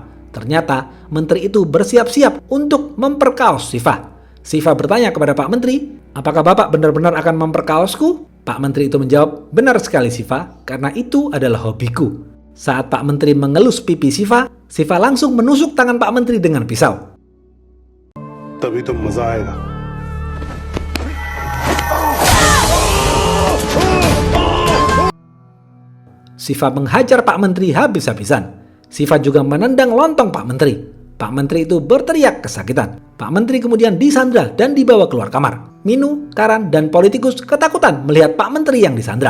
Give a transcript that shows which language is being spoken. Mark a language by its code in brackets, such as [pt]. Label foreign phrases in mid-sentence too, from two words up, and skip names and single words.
[id] Ternyata menteri itu bersiap-siap untuk memperkaos Siva. Siva bertanya kepada Pak Menteri, apakah Bapak benar-benar akan memperkaosku? Pak Menteri itu menjawab, benar sekali Siva, karena itu adalah hobiku. Saat Pak Menteri mengelus pipi Siva, Siva langsung menusuk tangan Pak Menteri dengan pisau. [hi] तभी तो मजा आएगा। [id] Siva menghajar Pak Menteri habis-habisan. Siva juga menendang lontong Pak Menteri. Pak Menteri itu berteriak kesakitan. Pak Menteri kemudian disandra dan dibawa keluar kamar. Minu, Karan, dan politikus ketakutan melihat Pak Menteri yang disandra.